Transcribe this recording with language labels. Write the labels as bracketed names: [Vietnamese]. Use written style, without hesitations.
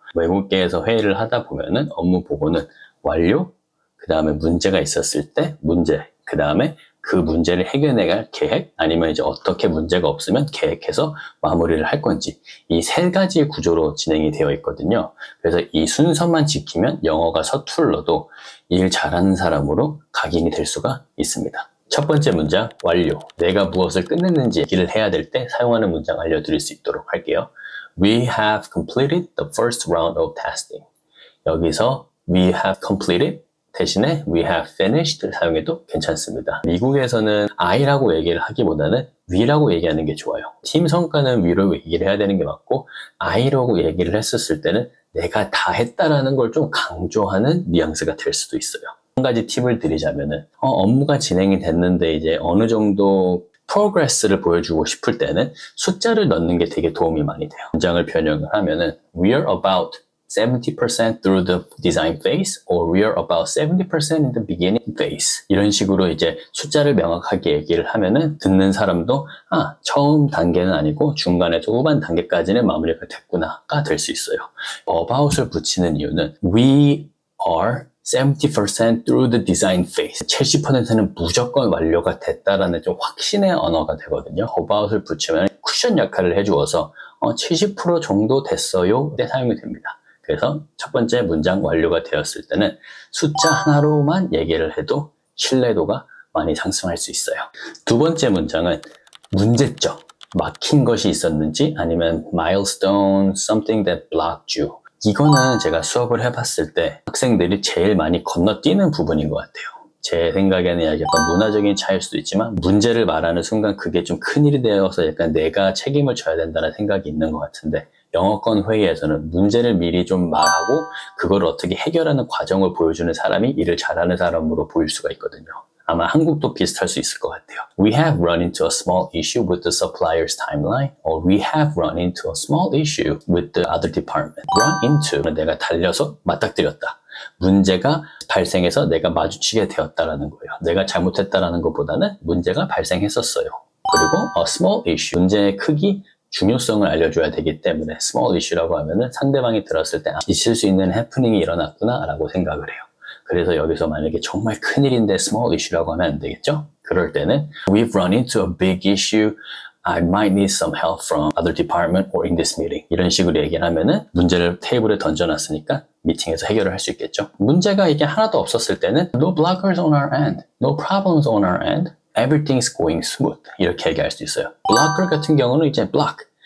[Korean] 외국계에서 회의를 하다 보면은 업무 보고는 완료, 그 다음에 문제가 있었을 때 문제, 그 다음에 그 문제를 해결해갈 계획 아니면 이제 어떻게 문제가 없으면 계획해서 마무리를 할 건지 이 3가지 구조로 진행이 되어 있거든요. 그래서 이 순서만 지키면 영어가 서툴러도 일 잘하는 사람으로 각인이 될 수가 있습니다. 첫 번째 문장 완료. 내가 무엇을 끝냈는지 얘기를 해야 될 때 사용하는 문장 알려드릴 수 있도록 할게요. [English] We have completed the first round of testing. [Korean] 여기서 [English] we have completed [Korean] 대신에 [English] we have finished [Korean] 사용해도 괜찮습니다. 미국에서는 I라고 얘기를 하기보다는 we라고 얘기하는 게 좋아요. 팀 성과는 we로 얘기를 해야 되는 게 맞고 I라고 얘기를 했었을 때는 내가 다 했다라는 걸 좀 강조하는 뉘앙스가 될 수도 있어요. 한 가지 팁을 드리자면은 업무가 진행이 됐는데 이제 어느 정도 프로그레스를 보여주고 싶을 때는 숫자를 넣는 게 되게 도움이 많이 돼요. 문장을 변형을 하면은 [English] we are about 70% through the design phase or we are about 70% in the beginning phase. [Korean] 이런 식으로 이제 숫자를 명확하게 얘기를 하면은 듣는 사람도 처음 단계는 아니고 중간에서 후반 단계까지는 마무리가 됐구나가 될 수 있어요. [English] about을 [Korean] 붙이는 이유는 [English] we are 70% through the design phase. [Korean] 70%는 무조건 완료가 됐다라는 좀 확신의 언어가 되거든요. about을 붙이면 쿠션 역할을 해주어서 70% 정도 됐어요. 때 사용이 됩니다. 그래서 첫 번째 문장 완료가 되었을 때는 숫자 하나로만 얘기를 해도 신뢰도가 많이 상승할 수 있어요. 두 번째 문장은 문제점, 막힌 것이 있었는지 아니면 milestone, [English] something that blocked you. [Korean] 이거는 제가 수업을 해봤을 때 학생들이 제일 많이 건너뛰는 부분인 것 같아요. 제 생각에는 약간 문화적인 차이일 수도 있지만 문제를 말하는 순간 그게 좀 큰일이 되어서 약간 내가 책임을 져야 된다는 생각이 있는 것 같은데 영어권 회의에서는 문제를 미리 좀 말하고 그걸 어떻게 해결하는 과정을 보여주는 사람이 일을 잘하는 사람으로 보일 수가 있거든요. 아마 한국도 비슷할 수 있을 것 같아요. [English] We have run into a small issue with the supplier's timeline or we have run into a small issue with the other department. Run into [Korean] 내가 달려서 맞닥뜨렸다. 문제가 발생해서 내가 마주치게 되었다라는 거예요. 내가 잘못했다라는 것보다는 문제가 발생했었어요. 그리고 [English] a small issue, [Korean] 문제의 크기, 중요성을 알려줘야 되기 때문에 small issue라고 하면은 상대방이 들었을 때 있을 수 있는 해프닝이 일어났구나 라고 생각을 해요. 그래서 여기서 만약에 정말 큰일인데 [English] small issue [Korean] 라고 하면 안 되겠죠? 그럴 때는 [English] We've run into a big issue. I might need some help from other department or in this meeting. [Korean] 이런 식으로 얘기를 하면은 문제를 테이블에 던져놨으니까 미팅에서 해결을 할 수 있겠죠. 문제가 이게 하나도 없었을 때는 [English] No blockers on our end. No problems on our end. Everything's going smooth. [Korean] 이렇게 얘기할 수 있어요. [English] blocker [Korean] 같은 경우는 이제 [English] block.